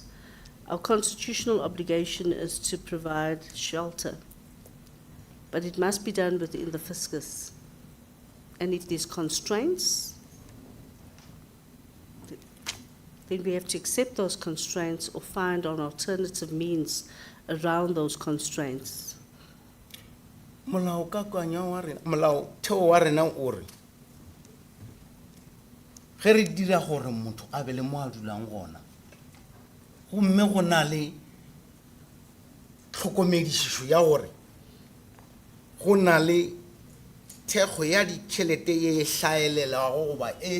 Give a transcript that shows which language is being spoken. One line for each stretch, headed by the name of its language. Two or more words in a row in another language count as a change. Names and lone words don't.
English: Our constitutional obligation is to provide shelter, but it must be done within the fiscus. And if there's constraints, then we have to accept those constraints or find an alternative means around those constraints.
Northern Sotho: molaotheo wa rena o re ge re dira gore motho a be le mo a dulang gona gomme go na le tlhokomedišišo ya gore go na le thekgo ya ditšhelete ye e hlaelelago goba e